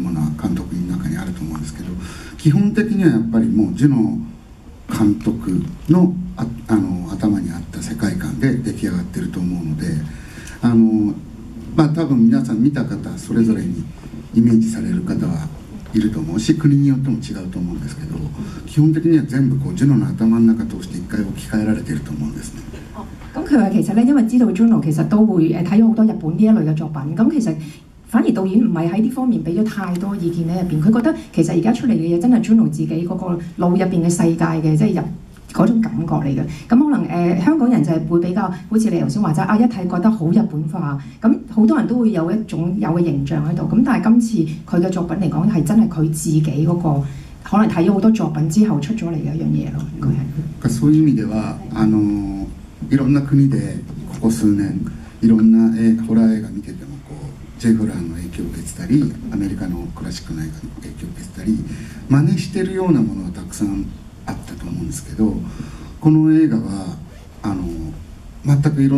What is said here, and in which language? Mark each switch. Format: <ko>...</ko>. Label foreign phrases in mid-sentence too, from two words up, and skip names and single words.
<ja>ものは監督の中にあると思うんですけど、基本的にはやっぱりもうジュノ監督の頭にあった世界観で出来上がっていると思うので、多分皆さん見た方それぞれにイメージされる方はいると思うし、国によっても違うと思うんですけど、基本的には全部こうジュノの頭の中通して一回置き換えられていると思うんですね。</ja> <yue>咁佢話其實咧，因為知道 Juno 其實都會睇咗好多日本呢一類嘅作品，咁其實反而導演唔係喺呢方面俾咗太多意見喺入邊，佢覺得其實而家出嚟嘅嘢真係 Juno 自己嗰個腦入邊嘅世界嘅，即係入嗰種感覺嚟嘅。咁可能香港人就係會比較好似你頭先話齋一睇覺得好日本化，咁好多人都會有一種有嘅形象喺度。咁但係今次佢嘅作品嚟講係真係佢自己嗰個可能睇咗好多作品之後出咗嚟嘅一樣嘢咯。應該係。</yue> <ja>そういう意味ではいろんな国でここ数年いろんなホラー映画見ててもジェフラーの影響を受けてたり、アメリカのクラシックの映画の影響を受けてたり、真似してるようなものはたくさんあったと思うんですけど、この映画は全くいろん</ja>